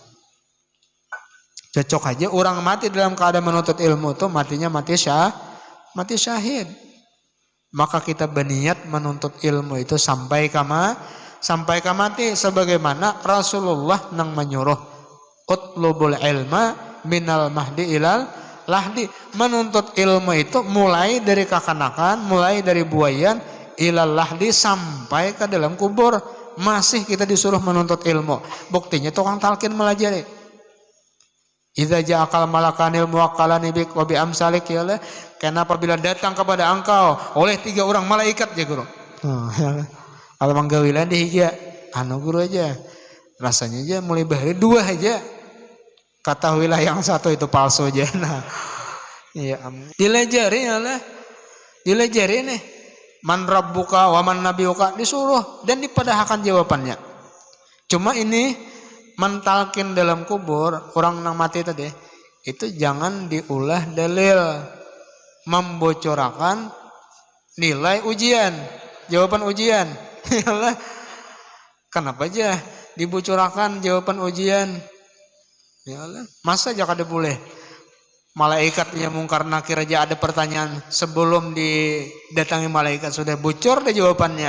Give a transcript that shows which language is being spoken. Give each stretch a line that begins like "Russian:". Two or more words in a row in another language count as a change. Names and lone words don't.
Banjar: Cocok aja orang mati dalam keadaan menuntut ilmu itu matinya mati syahid. maka kita berniat menuntut ilmu itu sampai ke mati, sebagaimana Rasulullah nang menyuruh
Arabic: utlubul ilma minal mahdi ilal lahdi,
Banjar: menuntut ilmu itu mulai dari kakanakan, mulai dari buayan
Arabic: ilal lahdi
Banjar: sampai ke dalam kubur, masih kita disuruh menuntut ilmu. Buktinya tukang talqin melajari.
Arabic: Idza ja'akal malakanil muwakkalani bik wa bi amsalik,
Banjar: ya Allah, karena apabila datang kepada engkau oleh 3 orang malaikat ya guru. Kalau manggawilan di hija anu guru aja. Rasanya aja mulai bahari 2 aja. Ketahuilah yang satu itu palsu aja. Nah, ya dilajari ya Allah. Dilajari nih.
Arabic: Man rabbuka wa man nabiyuka,
Banjar: disuruh dan dipadahkan jawabannya. Cuma ini mentalkin dalam kubur orang nang mati tadi itu jangan diulah dalil membocorkan nilai ujian, jawaban ujian. Kenapa aja dibocorkan jawaban ujian? Ya Allah, masa aja kada boleh malaikat yang mungkar nakir aja ada pertanyaan sebelum didatangi malaikat sudah bocor deh jawabannya.